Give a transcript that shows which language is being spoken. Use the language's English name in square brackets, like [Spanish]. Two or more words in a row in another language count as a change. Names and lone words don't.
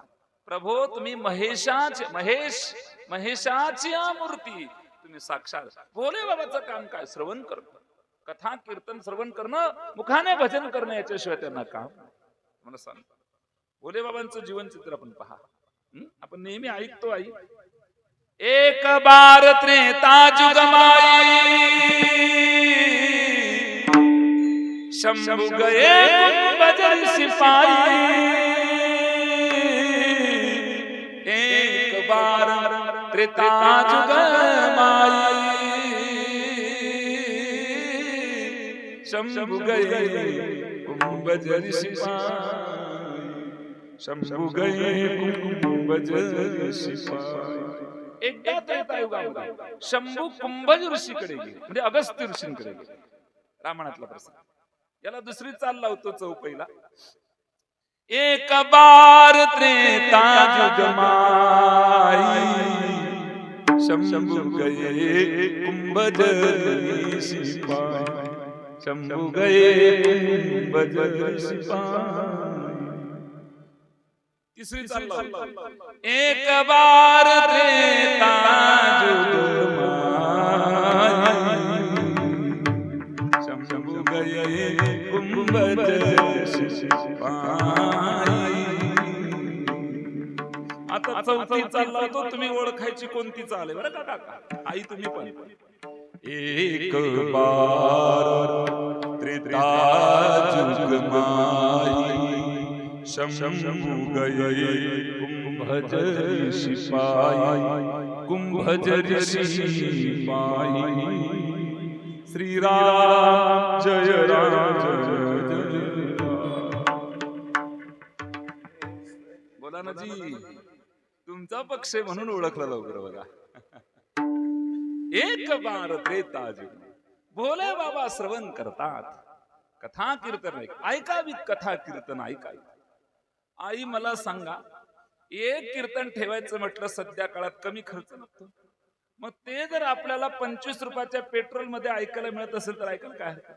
[Marathi] प्रभो तुम्ही महेशाची मूर्ती, तुम्ही साक्षात भोले बाबाचं काम काय? श्रवण करणं, कथा कीर्तन श्रवण करणं, मुखाने भजन करणं, याच्याशिवाय त्यांना काम. मला सांग भोले बाबांचं जीवन चित्र आपण पहा. आपण नेहमी ऐकतो आई, [Awadhi] एक बार त्रेता जुग माई, शंभु गए बजर सिपाही, एक बार त्रेता जुग माई, शंभु गए बजर सिपाही, शंभु गए बजर सिपाही. [Marathi] एकदा त्रेतायुगामध्ये शंभू कुंभज ऋषीकडे गेले, म्हणजे अगस्त्य ऋषींकडे गेले. रामायणातला प्रसंग. याला दुसरी चाल लावतो चौपईला. [Awadhi] एक बार त्रेता जुग माई, शंभु गए कुंभज सिपाही, शंभु गए कुंभज सिपाही. [Marathi] तिसरी चालला [Awadhi] एक बार त्रेता जुग माई शंभू गए कुंभज शिपाई. [Marathi] आता चौथी चालला होतो, तुम्ही ओळखायची कोणती चाल आहे बरं का काका, आई तुम्ही पण. [Awadhi] एक बार त्रेता जुग माई शंभू गए कुंभज शिपाई. कुंभज शिपाई श्री राम जय राम जय. [Marathi] बोला ना जी, तुमचा पक्ष आहे म्हणून ओळखलं लवकर बघा. [Awadhi] एक बार त्रेता जुग. [Marathi] भोले बाबा श्रवण करतात, कथा कीर्तन ऐकावी, कथा कीर्तन ऐकावी. आई मला सांगा, एक कीर्तन ठेवायचं म्हटलं सध्या काळात कमी खर्च लागतो. मग ते जर आपल्याला 25 रुपयाच्या पेट्रोल मध्ये ऐकायला मिळत असेल तर ऐकायला काय हरकत?